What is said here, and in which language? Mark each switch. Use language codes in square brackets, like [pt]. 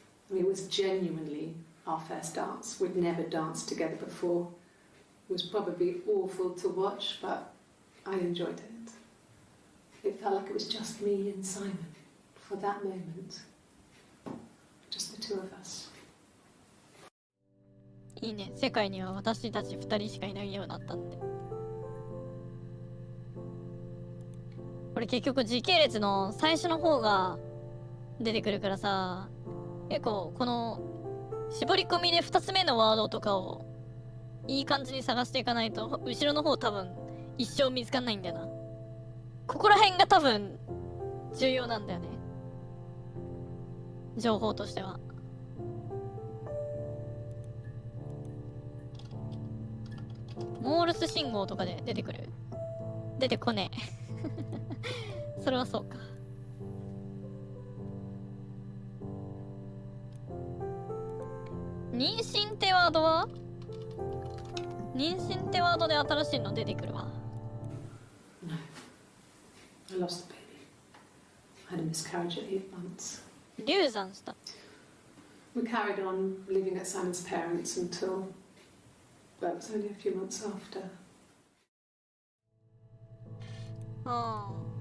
[en] I mean, it was genuinely our first dance. We'd never danced together before. It was probably awful to watch, but I enjoyed it. It felt like it was just me and Simon for that moment. Just the two of us. [ja] いいね。世界には私たち2人しかいないようになったって。これ結局時系列の最初の方が出てくるからさ、結構この絞り込みで2つ目のワードとかをいい感じに探していかないと後ろの方多分一生見つかんないんだよな。ここら辺が多分重要なんだよね、情報としては。モールス信号とかで出てくる？出てこねえ。それはそうか。妊娠ってワードは？妊娠ってワードで新しいの出てくるわ。 [en] No. I lost the baby. I had a miscarriage at 8 months. [ja] 流産した。 [en] We carried on living at Simon's parents until, well, it was only a few months after. [ja] ああ。